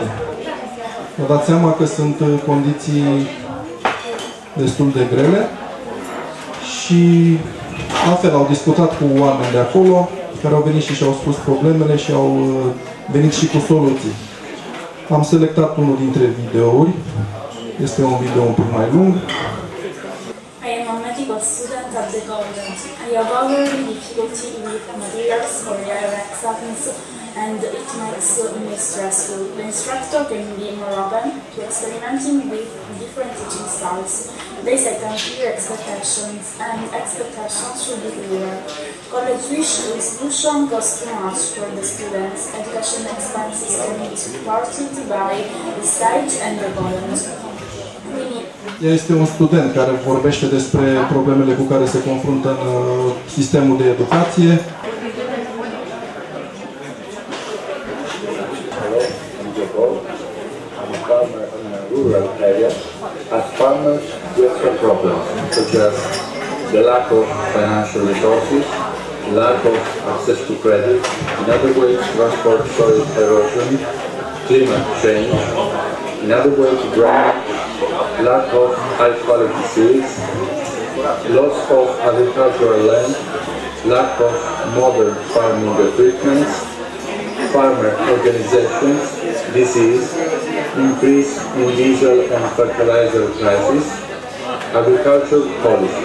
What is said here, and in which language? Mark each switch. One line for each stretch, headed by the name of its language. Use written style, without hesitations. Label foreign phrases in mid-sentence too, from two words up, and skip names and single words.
Romanian: Vă dați seama că sunt condiții destul de grele și la fel au discutat cu oameni de acolo care au venit și-au spus problemele și au venit și cu soluții. Am selectat unul dintre videouri. Este un video un pic mai lung.
English: I am a medical student at the government. I have already difficulty with materials for their exams and it makes me stressful. The instructor can be more open to experimenting with different teaching styles. They set clear expectations, and expectations should be clear. College wish institution costs too much for the students. Education expenses can be supported by the state and the government.
Romanian: Este un student care vorbește despre problemele cu care se confruntă în sistemul de educație.
English: Hello, I'm Joe. I'm a farmer in a rural area. As farmers, we have problems such as the lack of financial resources, lack of access to credit, inadequate transport soil erosion, climate change, inadequate drainage, lack of high quality seeds, loss of agricultural land, lack of modern farming equipment, farmer organizations, disease, increase in diesel and fertilizer prices, agriculture policy.